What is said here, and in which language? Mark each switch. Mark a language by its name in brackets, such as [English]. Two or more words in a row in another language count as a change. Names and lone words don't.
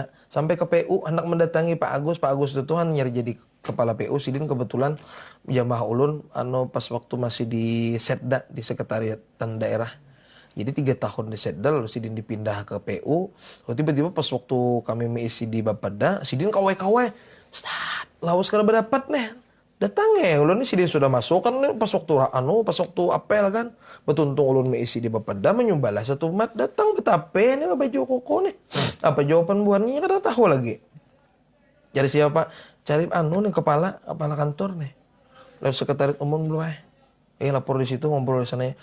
[Banjar] Sampai ke PU hendak mendatangi Pak Agus itu Tuhan nyari jadi kepala PU. Sidin kebetulan jamaah ulun pas waktu masih di Setda di sekretariatan daerah. Jadi 3 tahun di Setda lalu Sidin dipindah ke PU. Lalu tiba-tiba pas waktu kami mengisi di Bapeda, Sidin kawai-kawai. Ustaz, lawas kada berdapat nih. Datang ulun nih Sidin sudah masuk kan pas waktu apel kan. Betuntung ulun mengisi di Bapeda menyumbalah satu mat datang betape nih baju koko nih. Apa jawaban buannya kada tahu lagi. Cari siapa? Cari nih kepala kantor nih. Lalu sekretariat umum dulu lapor di situ ngobrol di sana.